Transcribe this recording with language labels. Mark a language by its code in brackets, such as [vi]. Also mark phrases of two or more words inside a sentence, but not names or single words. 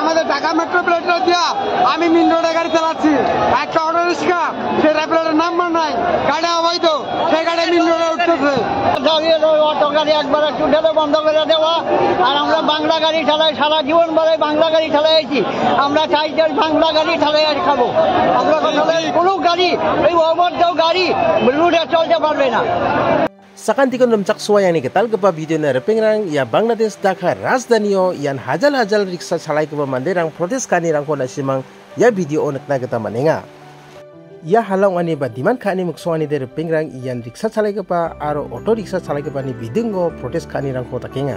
[bn] ঢাকা মেট্রো প্লেটটা দিয়া আমি মেন রোডে গাড়ি চালাচ্ছি, একটা অটো রিক্সা সেটা প্লেটের নাম্বার নাই, গাড়ি অবৈধ, সেই গাড়ি মেন রোডে উঠতেছে। অটো গাড়ি একবার একটু ঢেলে বন্ধ করে দেওয়া, আর আমরা বাংলা গাড়ি চালাই, সারা জীবন বেলায় বাংলা গাড়ি চালাইছি। আমরা চাই যে বাংলা গাড়ি চালাই আর খাবো। আমরা কোনো গাড়ি এই অবৈধ গাড়ি রোডে চলতে পারবে না। [grt] Sakantikon lumcak suwayang ni ketal kepa video na repengrang ya Bangladesh Dhaka Rajdhanio yan hajal riksa salai kepa mandirang protes kani rangko na simang ya video onak na kita manenga. Ya halong ani ba diman kani muksuani de repengrang yan riksa salai kepa aro auto riksa salai kepa ni bidungo protes kani rangko takenga.